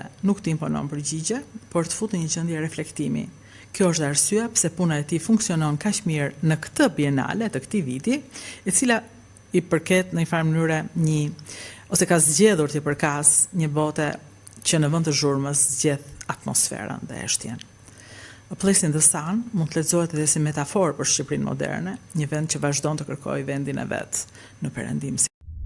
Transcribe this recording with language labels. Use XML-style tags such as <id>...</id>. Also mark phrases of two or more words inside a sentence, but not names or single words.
<sq>Nuk të imponon përgjigje, por të fut në një gjendje reflektimi. Kjo është arsyeja pse puna e tij funksionon kaq mirë në këtë bienale të këtij viti, e cila i përket në një farë mënyre ose ka zgjedhur të përkas një bote që në vend të zhurmës zgjedh atmosferën dhe heshtjen. A Place in the Sun mund të lexohet edhe si metaforë për Shqipërinë moderne, një vend që vazhdon të kërkojë vendin e vet në perëndim.</sq>